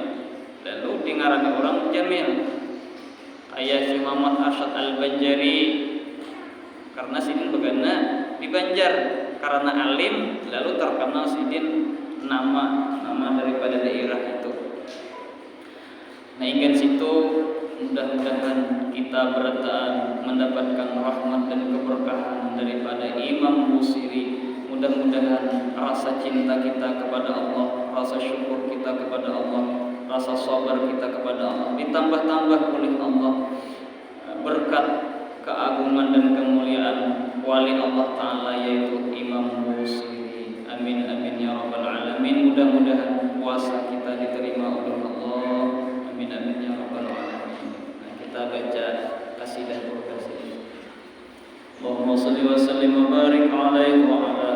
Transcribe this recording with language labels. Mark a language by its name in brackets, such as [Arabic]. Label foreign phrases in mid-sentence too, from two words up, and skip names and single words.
[Banjar] Lalu di ngarani orang Jamil. Ayah Syekh Muhammad Arsyad Al-Banjari karena Sidin begana di Banjar karena alim, lalu terkenal Sidin nama daripada daerah itu. [Indonesian] Nah, ingin situ mudah-mudahan kita berataan mendapatkan rahmat dan keberkahan daripada Imam Busiri. Mudah-mudahan rasa cinta kita kepada Allah, rasa syukur kita kepada Allah, rasa sabar kita kepada Allah ditambah-tambah oleh Allah berkat keagungan dan kemuliaan wali Allah Ta'ala yaitu Imam Busiri. [Arabic] آمين آمين يا رب العالمين. [Indonesian] Mudah-mudahan puasa kita diterima oleh Allah. [Arabic] آمين آمين يا رب العالمين. [Indonesian] Nah, kita baca qasidah berkasih. [Arabic] اللهم صل وسلم وبارك عليه و